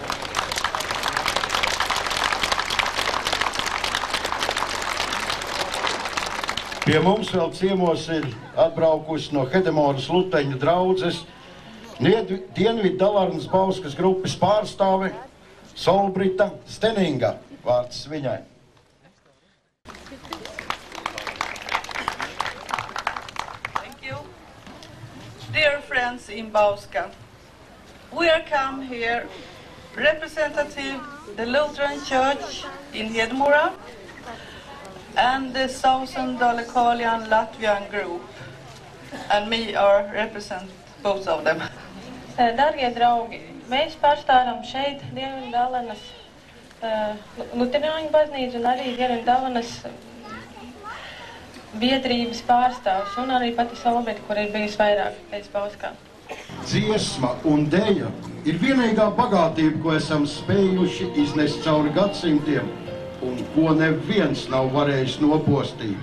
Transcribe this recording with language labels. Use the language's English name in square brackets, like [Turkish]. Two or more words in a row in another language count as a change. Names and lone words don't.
[Latvian] Pie mums vēl ciemos ir atbraukusi no Hedemoras Luteņu draudzes Dienviddalarnas Bauskas grupas pārstāve Solbrita Steninga. Vārds viņai. [English] Thank you. Dear friends in Bauska, we are come here representative the Lutheran Church in Hedemora and the Southern Dalekalian Latvian group, and me are represent both of them. [Latvian] Dargie draugi, mēs pārstāvam šeit Dienvidālenas Luterāņu baznīcu un arī Dienvidālenas biedrības pārstāvs un arī pati Solbrita, kur ir bijusi vairāk pēc Bauskā. Dziesma un deja ir vienīgā bagātība, ko esam spējuši iznest cauri gadsimtiem un ko neviens nav varējis nopostīt.